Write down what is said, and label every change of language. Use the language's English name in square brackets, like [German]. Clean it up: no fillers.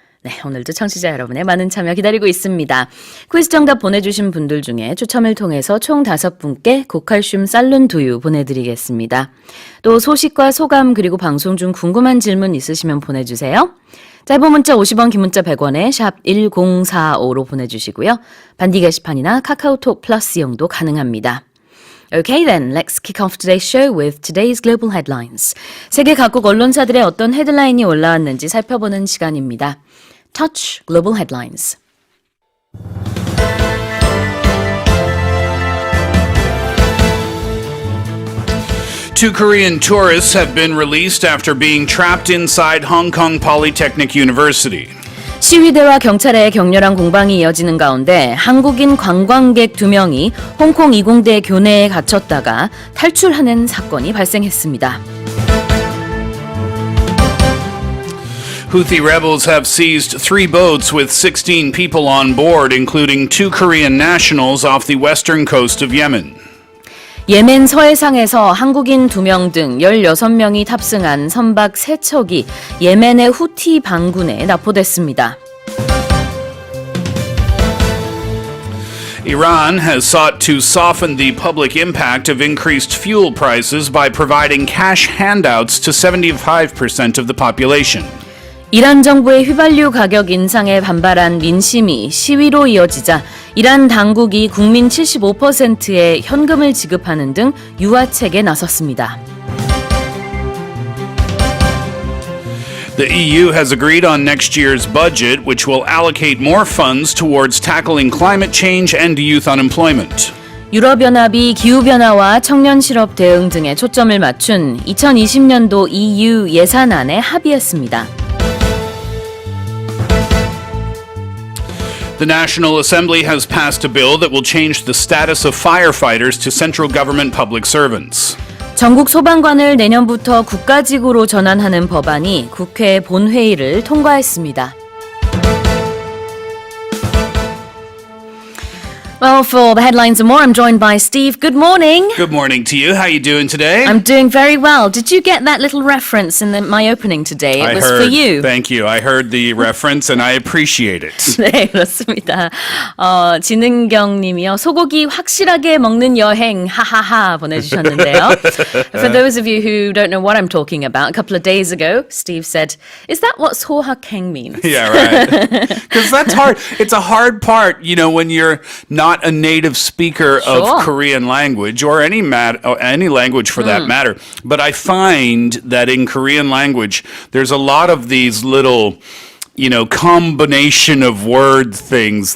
[Korean] 네, 오늘도 청취자 여러분의 많은 참여 기다리고 있습니다. 퀴즈 정답 보내주신 분들 중에 추첨을 통해서 총 5분께 고칼슘 쌀룬 두유 보내드리겠습니다. 또 소식과 소감 그리고 방송 중 궁금한 질문 있으시면 보내주세요. 짧은 문자 50원, 긴 문자 100원에 샵 1045로 보내주시고요. 반디 게시판이나 카카오톡 플러스 이용도 가능합니다. [English] Okay then, let's kick off today's show with today's global headlines. [Korean] 세계 각국 언론사들의 어떤 헤드라인이 올라왔는지 살펴보는 시간입니다. [English] Touch Global Headlines. Two Korean tourists have been released after being trapped inside Hong Kong Polytechnic University. [Korean] 시위대와 경찰의 격렬한 공방이 이어지는 가운데 한국인 관광객 2명이 홍콩 이공대 교내에 갇혔다가 탈출하는 사건이 발생했습니다. [English] Houthi rebels have seized 3 boats with 16 people on board, including 2 Korean nationals off the western coast of Yemen. [Korean] 예멘 서해상에서 한국인 2명 등 16명이 탑승한 선박 3척이 예멘의 후티 반군에 납포됐습니다. [English] Iran has sought to soften the public impact of increased fuel prices by providing cash handouts to 75% of the population. [Korean] 이란 정부의 휘발유 가격 인상에 반발한 민심이 시위로 이어지자 이란 당국이 국민 75%의 현금을 지급하는 등 유화책에 나섰습니다. [English] The EU has agreed on next year's budget, which will allocate more funds towards tackling climate change and youth unemployment. [Korean] 유럽연합이 기후변화와 청년 실업 대응 등에 초점을 맞춘 2020년도 EU 예산안에 합의했습니다. [English] The National Assembly has passed a bill that will change the status of firefighters to central government public servants. [Korean] 전국 소방관을 내년부터 국가직으로 전환하는 법안이 국회 본회의를 통과했습니다. [English] Well, for the headlines and more, I'm joined by Steve. Good morning. Good morning to you. How are you doing today? I'm doing very well. Did you get that little reference in my opening today? It was for you. Thank you. I heard the reference and I appreciate it. [Korean] 네, 그렇습니다. 진은경 님이요. 소고기 확실하게 먹는 여행 하하하 보내주셨는데요. [English] For those of you who don't know what I'm talking about, a couple of days ago, Steve said, is that what 소확행 means? Yeah, right. Because that's hard. It's a hard part, you know, when you're not not a native speaker of Korean language or any language for that matter, but I find that in Korean language, there's a lot of these little combination of word things.